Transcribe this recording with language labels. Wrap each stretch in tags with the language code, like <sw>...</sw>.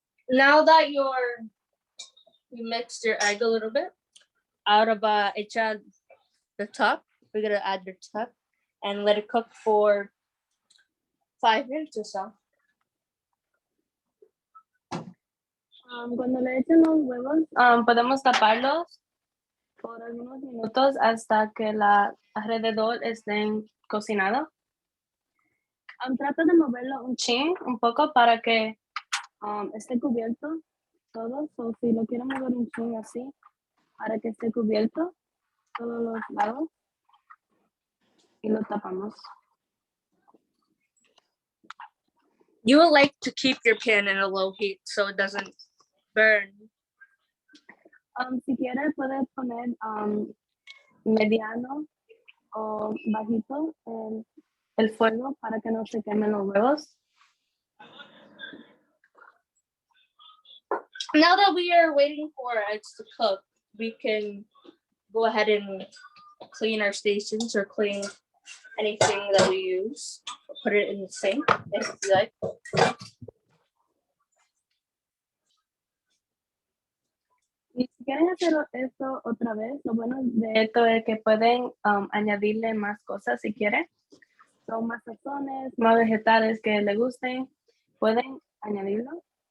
<en>Now that you mixed your egg a little bit, out of echa the top, we're gonna add your top and let it cook for 5 minutes or so.</en> <es>Cuando le echen los huevos, podemos taparlos por algunos minutos hasta que alrededor estén cocinados. Trata de moverlo un poco para que esté cubierto todo. So, si lo quiero mover un chin así, para que esté cubierto todos los lados y lo tapamos.</es> <en>You would like to keep your pan in a low heat so it doesn't burn.</en> <es>Si quiere puede poner mediano o bajito el fuego para que no se quemen los huevos.</es> <en>Now that we are waiting for our eggs to cook, we can go ahead and clean our stations or clean anything that we use. Put it in the sink if you like.</en> <es>Y si quieren hacer esto otra vez, lo bueno de esto es que pueden añadirle más cosas si quieren. Son más sazones, más vegetales que les gusten, pueden añadirlo.</es>